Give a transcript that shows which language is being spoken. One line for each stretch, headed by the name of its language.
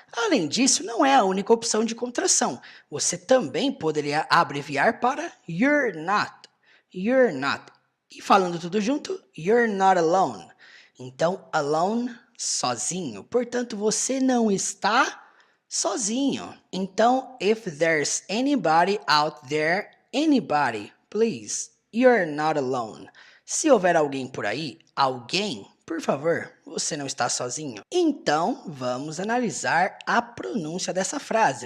Portuguese: Além disso, não é a única opção de contração. Você também poderia abreviar para
English: you're not. You're not.
Portuguese: E falando tudo junto,
English: you're not alone.
Portuguese: Então, alone, sozinho. Portanto, você não está sozinho. Então,
English: if there's anybody out there, anybody, please, you're not alone.
Portuguese: Se houver alguém por aí, alguém, por favor, você não está sozinho. Então, vamos analisar a pronúncia dessa frase.